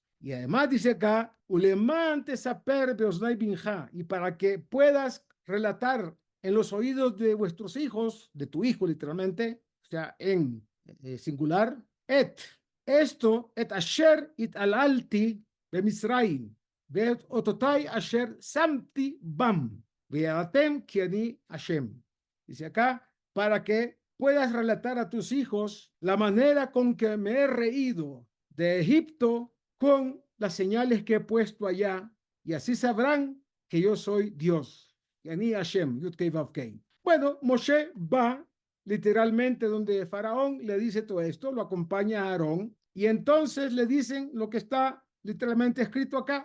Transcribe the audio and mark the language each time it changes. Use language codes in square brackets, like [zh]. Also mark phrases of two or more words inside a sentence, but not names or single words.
[es] Y además dice acá, [he] ולמען תספר באזני בנך, [es] y para que puedas relatar en los oídos de vuestros hijos, de tu hijo literalmente, o sea, en singular, esto, [he] את אשר התעללתי במצרים, ואת אותותיי אשר שמתי bam, וידעתם כי אני Hashem. [es] Dice acá, para que puedas relatar a tus hijos la manera con que me he reído de Egipto con las señales que he puesto allá, y así sabrán que yo soy Dios. Y [he] אני השם, [es] Yud-Kei Vav-Kei. Bueno, Moshe va literalmente donde Faraón le dice todo esto, lo acompaña a Aarón, y entonces le dicen lo que está literalmente escrito acá.